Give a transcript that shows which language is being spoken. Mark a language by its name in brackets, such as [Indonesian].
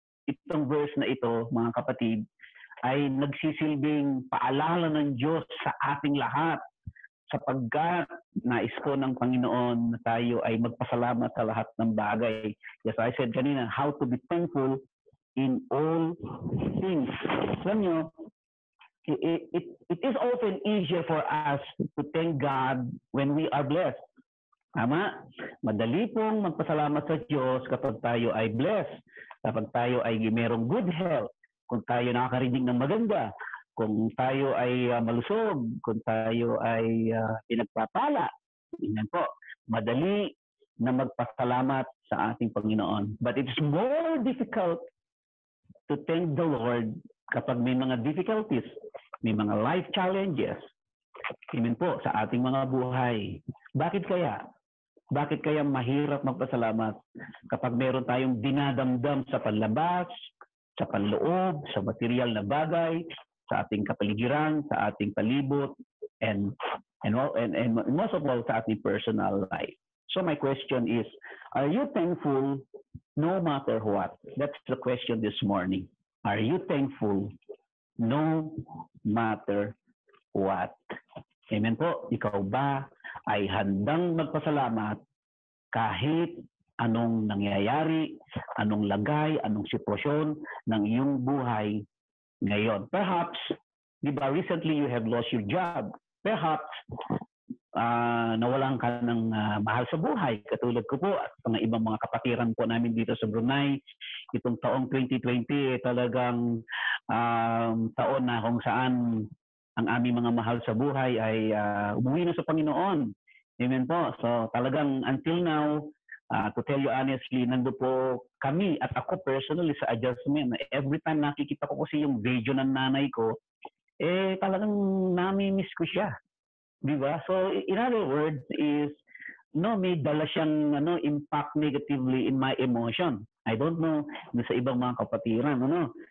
[Filipino] Itong verse na ito, mga kapatid, ay nagsisilbing paalala ng Diyos sa ating lahat sapagkat nais po ng Panginoon na tayo ay magpasalamat sa lahat ng bagay. [English] Yes, I said kanina, how to be thankful in all things. [Filipino] Alam nyo, [English] it is often easier for us to thank God when we are blessed. [Filipino] Tama? Madali pong magpasalamat sa Diyos kapag tayo ay blessed, kapag tayo ay merong good health, kung tayo nakakarinig ng maganda, kung tayo ay malusog, kung tayo ay pinagpapala. Yan po, madali na magpasalamat sa ating Panginoon. [English] But it's more difficult to thank the Lord [Filipino] kapag may mga difficulties, may mga life challenges. Amen po, sa ating mga buhay. Bakit kaya? Bakit kaya mahirap magpasalamat kapag meron tayong dinadamdam sa panlabas, sa panloob, sa material na bagay, sa ating kapaligiran, sa ating palibot, [English] and most of all [Filipino] sa ating personal life. [English] So my question is, are you thankful no matter what? That's the question this morning. Are you thankful no matter what? [Filipino] Amen po. Ikaw ba ay handang magpasalamat kahit anong nangyayari, anong lagay, anong sitwasyon ng iyong buhay ngayon? [English] Perhaps, [Filipino] di ba, [English] recently you have lost your job. [Filipino] Perhaps, nawalan ka ng mahal sa buhay, katulad ko po at mga ibang mga kapatiran po namin dito sa Brunei. Itong taong 2020, talagang taon na kung saan ang aming mga mahal sa buhay ay umuwi na sa Panginoon. Amen po. So talagang until now, [English] to tell you honestly, [Filipino] nando po kami at ako personally sa adjustment. Every time nakikita ko kasi yung video ng nanay ko, talagang nami-miss ko siya. Di ba? [English] So in other words is, [Filipino] may dala siyang [English] impact negatively in my emotion. I don't know [Filipino] sa ibang mga kapatiran.